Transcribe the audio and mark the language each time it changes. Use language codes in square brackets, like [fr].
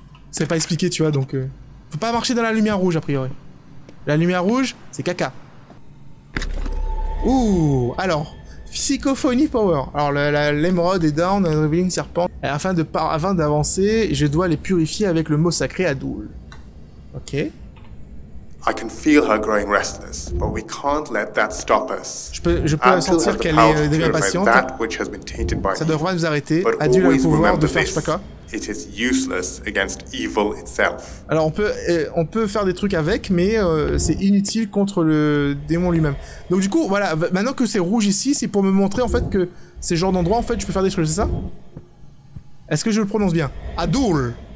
[fr] C'est pas expliqué, tu vois, donc... Faut pas marcher dans la lumière rouge, a priori. La lumière rouge, c'est caca. Ouh, alors... Psychophonie Power. Alors, l'émeraude est [en] down, revealing serpent. [fr] Afin d'avancer, je dois les purifier avec le mot sacré Adoul. Ok. [en] I can feel her growing restless, but we can't let that stop us. [fr] Je peux sentir qu'elle est devient patiente. Ça devrait nous arrêter. Adoul a le pouvoir de faire je sais pas quoi. [en] It is useless against evil itself. [fr] Alors on peut faire des trucs avec, mais c'est inutile contre le démon lui-même. Donc du coup, voilà, maintenant que c'est rouge ici, c'est pour me montrer en fait que ces genres d'endroits, en fait, je peux faire des trucs, c'est ça? Est-ce que je le prononce bien? Adoul.